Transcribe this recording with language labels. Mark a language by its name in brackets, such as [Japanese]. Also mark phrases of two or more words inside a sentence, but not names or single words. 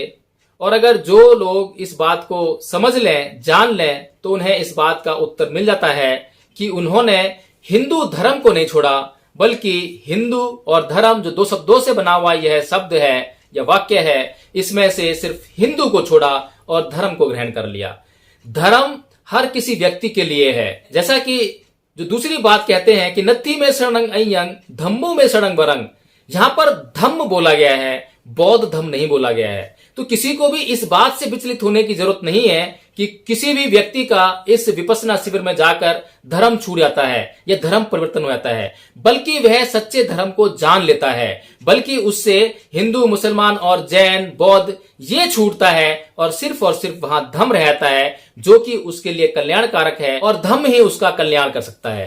[Hindi] और अगर जो लोग इस बात को समझ लें, जान लें, तो उन्हें इस बात का उत्तर मिल जाता है कि उन्होंने हिंदू धर्म को नहीं छोड़ा, बल्कि हिंदू और धर्म जो दो शब्दों से बना हुआ यह शब्द है या वाक्य है, इसमें से सिर्फ हिंदू को छोड़ा और धर्म को ग्रहण कर लिया। धर्म हर किसी व्यक्ति के लिए है। जैसा कि जो दूसरी बात कहते हैं कि [Pali] नत्थी में शरणं अय्यं धम्मो में शरणं वरं, [Hindi] यहां पर धम्म बोला गया है, बौद्ध धम्म नहीं बोला गया है। तो किसी को भी इस बात से विचलित होने की जरूरत नहीं है कि किसी भी व्यक्ति का इस विपश्यना शिविर में जाकर धर्म छूट जाता है या धर्म परिवर्तन हो जाता है, बल्कि वह सच्चे धर्म को जान लेता है, बल्कि उससे हिंदू, मुसलमान और जैन, बौद्ध ये छूटता है और सिर्फ वहां धम्म रहता है, जो कि उसके लिए कल्याणकारक है और धम्म ही उसका कल्याण कर सकता है।